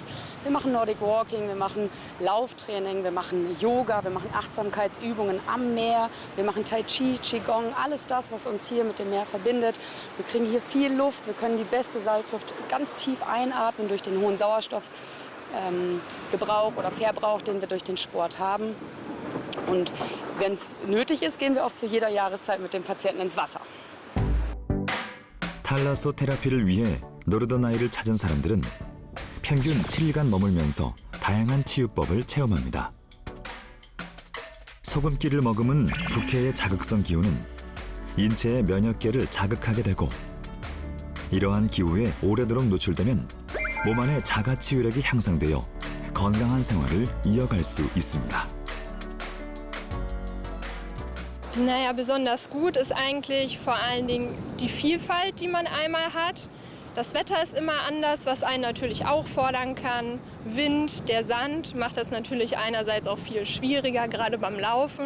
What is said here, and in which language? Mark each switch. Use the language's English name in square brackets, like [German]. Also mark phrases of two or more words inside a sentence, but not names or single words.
[German] Wir machen [English] Nordic Walking, [German] wir machen Lauftraining, wir machen Yoga, wir machen Achtsamkeitsübungen am Meer, wir machen Tai Chi, Qigong, alles das, was uns hier mit dem Meer verbindet. Wir kriegen hier viel Luft, wir können die beste Salzluft ganz tief einatmen durch den hohen Sauerstoff. Gebrauch oder Verbrauch, den wir durch den Sport haben. Und wenn es nötig ist, gehen wir auch zu jeder Jahreszeit mit den Patienten ins Wasser. [Korean] 탈라소 테라피를 위해 노르더나이를 찾은 사람들은 평균 7일간 머물면서 다양한 치유법을 체험합니다. 소금기를 머금은 북해의 자극성 기후는 인체의 면역계를 자극하게 되고 이러한 기후에 오래도록 노출되면 몸 안의 자가치유력이 향상되어 건강한 생활을 이어갈 수 있습니다. [German] Naja, besonders gut ist eigentlich vor allen Dingen die Vielfalt, die man einmal hat. Das Wetter ist immer anders, was einen natürlich auch fordern kann. Wind, der Sand macht das natürlich einerseits auch viel schwieriger, gerade beim Laufen.